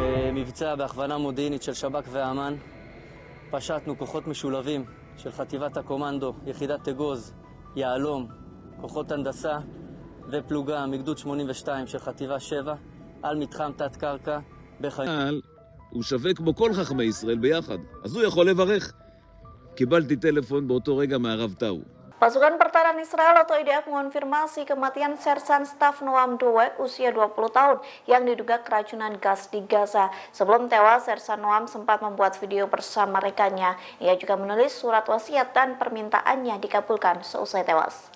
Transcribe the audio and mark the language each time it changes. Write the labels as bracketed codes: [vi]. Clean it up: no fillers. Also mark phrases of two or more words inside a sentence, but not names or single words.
[he] במבצע בהכוונה מודיעינית של שב"כ ואמ"ן פשטנו כוחות משולבים של חטיבת הקומנדו, יחידת תגוז, יעלום, כוחות הנדסה ופלוגה מגדוד 82 של חטיבה 7 על מתחם תת קרקע בחיים. הוא שווה כמו כל חכמי ישראל ביחד, אז הוא יכול לברך. קיבלתי טלפון באותו רגע מהרב טאו. [id] Pasukan Pertahanan Israel atau IDF mengonfirmasi kematian Sersan Staf Noam Doeg usia 20 tahun yang diduga keracunan gas di Gaza. Sebelum tewas, Sersan Noam sempat membuat video bersama rekannya. Ia juga menulis surat wasiat dan permintaannya dikabulkan seusai tewas.